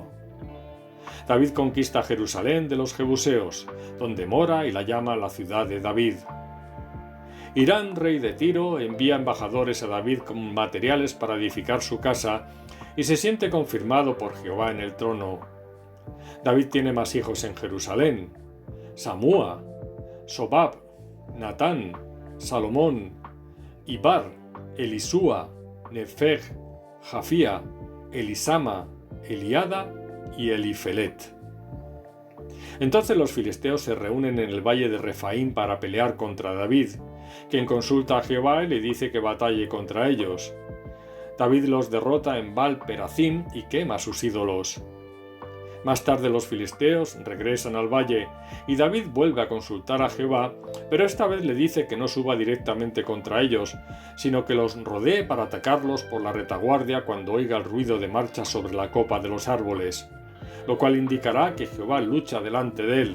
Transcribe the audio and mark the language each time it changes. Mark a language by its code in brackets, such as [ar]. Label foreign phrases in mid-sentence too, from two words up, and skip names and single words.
[es] David conquista Jerusalén de los jebuseos, donde mora y la llama la ciudad de David. Hirán, rey de Tiro, envía embajadores a David con materiales para edificar su casa y se siente confirmado por Jehová en el trono. David tiene más hijos en Jerusalén: Samúa, Sobab, Natán, Salomón, Ibar, Elisúa, Nefeg, Jafía, Elisama, Eliada y Elifelet. Entonces los filisteos se reúnen en el valle de Refaim para pelear contra David, quien consulta a Jehová y le dice que batalle contra ellos. David los derrota en Baal Perazim y quema sus ídolos. Más tarde los filisteos regresan al valle y David vuelve a consultar a Jehová, pero esta vez le dice que no suba directamente contra ellos, sino que los rodee para atacarlos por la retaguardia cuando oiga el ruido de marcha sobre la copa de los árboles, lo cual indicará que Jehová lucha delante de él.